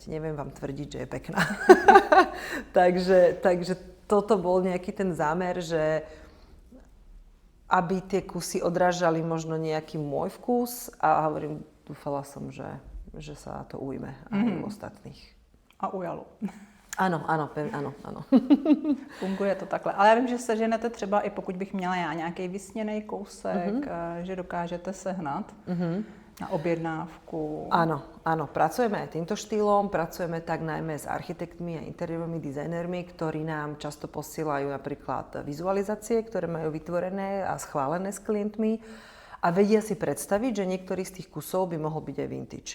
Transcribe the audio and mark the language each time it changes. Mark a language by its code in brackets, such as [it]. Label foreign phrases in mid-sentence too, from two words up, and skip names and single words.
[sk] Neviem vám tvrdiť, že je pekná. takže toto bol nejaký ten zámer, že aby tie kusy odrážali možno nejaký môj vkus a dúfala som, že sa to ujme aj u ostatných. A ujalo. [cs] Ano. Funguje to takhle. Ale já vím, že seženete třeba i pokud bych měla já nějaký vysněný kousek, že dokážete sehnat na objednávku. [sk] Áno. Pracujeme aj týmto štýlom. Pracujeme tak najmä s architektmi a interiérovými dizajnermi, ktorí nám často posielajú napríklad vizualizácie, ktoré majú vytvorené a schválené s klientmi. A vedia si predstaviť, že niektorý z tých kusov by mohol byť aj vintage.